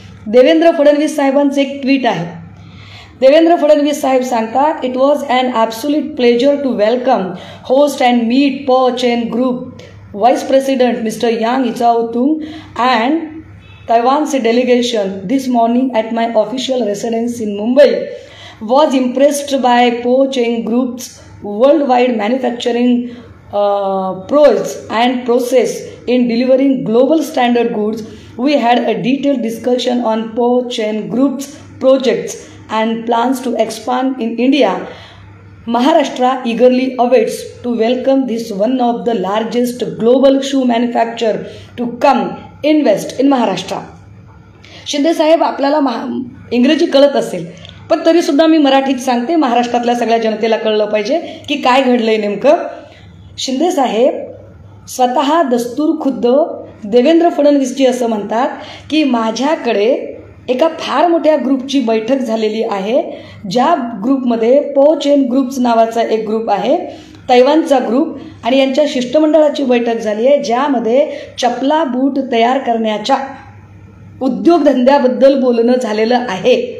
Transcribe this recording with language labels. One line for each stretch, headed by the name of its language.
Marathi: देवेंद्र फडणवीस साहेबांचं एक ट्विट आहे. देवेंद्र फडणवीस साहेब सांगतात,
English: It was an absolute pleasure to welcome, host and meet Po Chen group vice president mister Yang Yichaotung and Taiwan's delegation this morning at my official residence in Mumbai was impressed by Po Cheng Group's worldwide manufacturing pros and process in delivering global standard goods, we had a detailed discussion on Po Chen Group's projects and plans to expand in India. Maharashtra eagerly awaits to welcome this one of the largest global shoe manufacturer to come invest in Maharashtra.
Marathi: Shinde साहेब, आपल्याला इंग्रजी कळत असेल, पण तरीसुद्धा मी मराठीत सांगते, महाराष्ट्रातल्या सगळ्या जनतेला कळलं पाहिजे की काय घडलं आहे नेमकं. शिंदे साहेब स्वतः दस्तूर खुद्द देवेंद्र फडणवीसजी असं म्हणतात की माझ्याकडे एका फार मोठ्या ग्रुपची बैठक झालेली आहे, ज्या ग्रुपमध्ये पो चेन ग्रुप्स नावाचा एक ग्रुप आहे, तैवानचा ग्रुप, आणि यांच्या शिष्टमंडळाची बैठक झाली आहे, ज्यामध्ये चपला बूट तयार करण्याच्या उद्योगधंद्याबद्दल बोलणं झालेलं आहे.